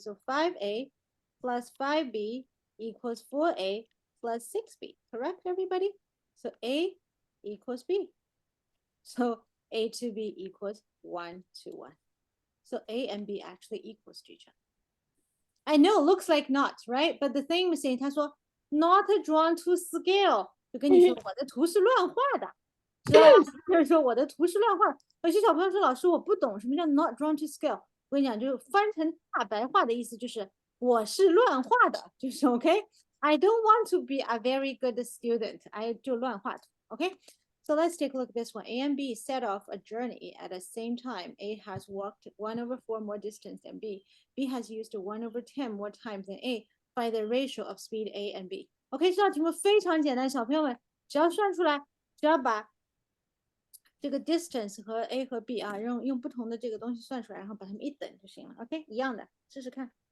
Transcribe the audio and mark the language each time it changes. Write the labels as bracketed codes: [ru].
[en] So 5A plus 5B equals 4A plus 6B, correct, everybody? So A equals B. So A to B equals 1 to 1. So A and B actually equals to each other. I know, looks like not, right? But the thing is saying, [zh] 他说 [en] not drawn to scale. [zh] 就跟你说我的图是乱画的，知道吗？就是说我的图是乱画的。有些小朋友说老师我不懂什么叫 [en] not drawn to scale。 [zh] 我跟你讲，就翻成大白话的意思就是我是乱画的，就是 OK。 [en] I don't want to be a very good student. [zh] I 就乱画图 [en] Okay, so let's take a look at this one. A and B set off a journey at the same time. A has walked 1/4 more distance than B. B has used 1/10 more times than A. Find the ratio of speed A and B. [zh] OK， 这道题目非常简单，小朋友们只要算出来，只要把这个 distance 和 A 和 B 啊，用不同的这个东西算出来，然后把它们一等就行了。 OK， 一样的，试试看。